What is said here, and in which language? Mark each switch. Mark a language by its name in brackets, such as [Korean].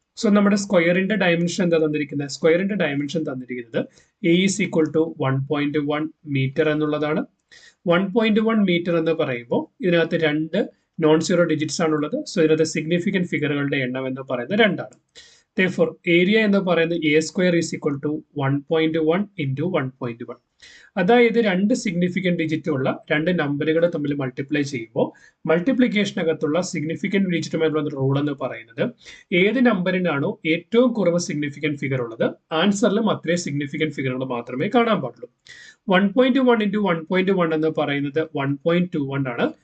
[Malayalam] So നമ്മുടെ സ്ക്വയറിന്റെ dimension എന്താ തന്നിരിക്കുന്നത്? സ്ക്വയറിന്റെ ഡയമെൻഷൻ തന്നിരിക്കുന്നത് A is equal to 1.1 metre എന്നുള്ളതാണ്. 1.1 മീറ്റർ എന്ന് പറയുമ്പോൾ ഇതിനകത്ത് രണ്ട് നോൺ സീറോ ഡിജിറ്റ്സ് ആണുള്ളത്. സോ ഇതിനകത്ത് സിഗ്നിഫിക്കൻറ്റ് ഫിഗറുകളുടെ എണ്ണം എന്ന് പറയുന്നത് 2 ആണ്. [English] Therefore, area [Malayalam] എന്ന് പറയുന്നത് [English] a square is equal to 1.1 into 1.1. [Malayalam] അതായത് രണ്ട് സിഗ്നിഫിക്കൻറ്റ് ഡിജിറ്റ് ഉള്ള രണ്ട് നമ്പറുകൾ തമ്മിൽ മൾട്ടിപ്ലൈ ചെയ്യുമ്പോൾ മൾട്ടിപ്ലിക്കേഷനകത്തുള്ള സിഗ്നിഫിക്കൻറ്റ് ഡിജിറ്റുമായിട്ടുള്ള റൂൾ എന്ന് പറയുന്നത് ഏത് നമ്പറിനാണോ ഏറ്റവും കുറവ് സിഗ്നിഫിക്കൻറ്റ് ഫിഗർ ഉള്ളത് ആൻസറിലും അത്രയും സിഗ്നിഫിക്കൻറ്റ് ഫിഗറുകൾ മാത്രമേ കാണാൻ പാടുള്ളൂ. 1.1 into 1.1 എന്ന് പറയുന്നത് 1.21 ആണ്.